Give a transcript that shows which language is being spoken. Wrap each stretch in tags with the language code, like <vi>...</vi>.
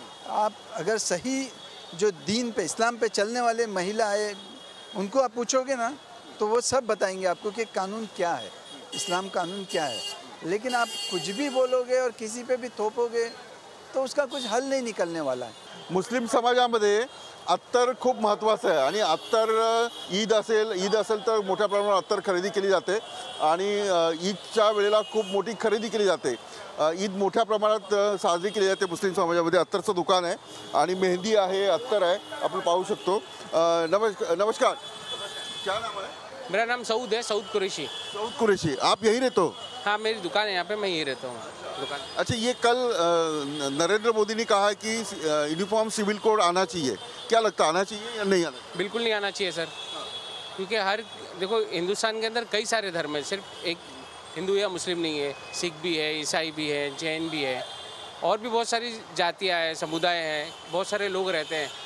<hi>आप अगर सही जो दीन पे, इस्लाम पे चलने वाले महिला है, उनको आप पूछोगे ना तो वो सब बताएंगे आपको कि कानून क्या है, इस्लाम कानून क्या है। लेकिन आप कुछ भी बोलोगे और किसी पे भी थोपोगे तो उसका कुछ हल नहीं निकलने वाला है।</hi> <mr>मुस्लिम समाजामध्ये अत्तर खूप महत्त्वाचं आहे आणि अत्तर ईद असेल तर मोठ्या प्रमाणावर अत्तर खरेदी केली जाते आणि ईदच्या वेळेला खूप मोठी खरेदी केली जाते। ईद मोठ्या प्रमाणात साजरी केली जाते मुस्लिम समाजामध्ये। अत्तरचं दुकान आहे आणि मेहंदी आहे, अत्तर आहे, आपण पाहू शकतो।</mr> <hi>नमस्कार, क्या नाम है? मेरा नाम सऊद है, सऊद कुरैशी। सऊद कुरैशी, आप यहीं रहते हो? हाँ, मेरी दुकान है यहाँ पे, मैं यहीं रहता हूँ दुकान। अच्छा, ये कल नरेंद्र मोदी ने कहा है कि यूनिफॉर्म सिविल कोड आना चाहिए, क्या लगता है, आना चाहिए या नहीं आना? बिल्कुल नहीं आना चाहिए सर, क्योंकि देखो हिंदुस्तान के अंदर कई सारे धर्म है, सिर्फ एक हिंदू या मुस्लिम नहीं है, सिख भी है, ईसाई भी है, जैन भी है, और भी बहुत सारी जातियाँ हैं, समुदाय हैं, बहुत सारे लोग रहते हैं।</hi>